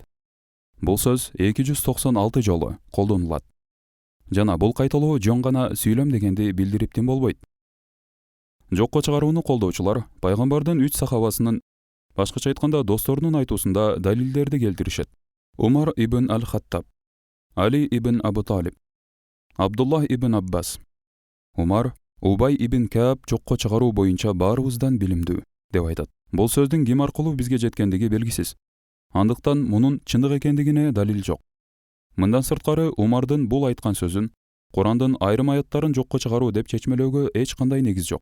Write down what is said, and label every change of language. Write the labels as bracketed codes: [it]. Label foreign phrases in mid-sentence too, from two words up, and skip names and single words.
[ky] Бул сөз 296 жолу колдонулат. Жана бул кайталоо жөн гана сүйлөм дегенди билдириптин болбойт. Жокко чыгарууну колдоочулар пайгамбардын 3 сахабасынын, башкача айтканда досторунун айтуусунда далилдерди келтиришет. Умар ибн Аль-Хаттаб, Али ибн Абу Талиб, Абдуллах ибн Аббас, Умар, Убай ибн Кааб жокко чыгаруу боюнча баарыбыздан билимдүү деп айтат. Бул сөздүн ким аркылуу бизге жеткендиги белгисиз. Андыктан мунун чындык экендигине далил жок. Мындан сырткары Умардын бул айткан сөзүн Курандын айрым аяттарын жокко чыгаруу деп чечмелөөгө эч кандай негиз жок.